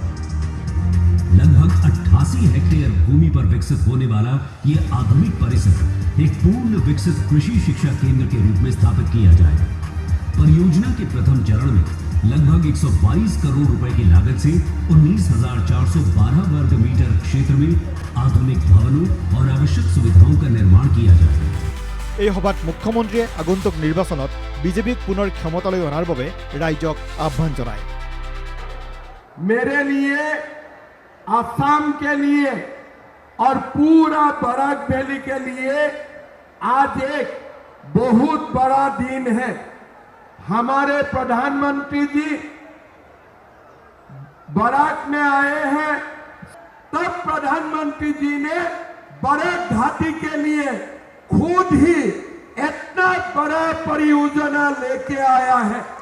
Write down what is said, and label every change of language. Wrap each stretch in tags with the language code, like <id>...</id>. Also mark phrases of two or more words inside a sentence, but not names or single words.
<hi>लगभग 88 हेक्टेयर भूमि पर विकसित होने वाला ये आधुनिक परिसर एक पूर्ण विकसित कृषि शिक्षा केंद्र के रूप में स्थापित किया जाएगा। परियोजना के प्रथम चरण में लगभग 122 करोड़ रुपए की लागत से 19,412 वर्ग मीटर क्षेत्र में आधुनिक भवनों और आवश्यक सुविधाओं का निर्माण किया जाएगा।</hi> <as>এই সভাত মুখ্যমন্ত্ৰীয়ে আগন্তুক নিৰ্বাচনত বিজেপিক পুনৰ ক্ষমতালৈ অনাৰ বাবে ৰাইজক আহ্বান জনায়।</as> <hi>मेरे लिए, असम के लिए और पूरा बराक वैली के लिए आज एक बहुत बड़ा दिन है। हमारे प्रधानमंत्री जी बराक में आए हैं, तब प्रधानमंत्री जी ने बराक घाटी के लिए खुद ही इतना बड़ा परियोजना लेके आया है।</hi>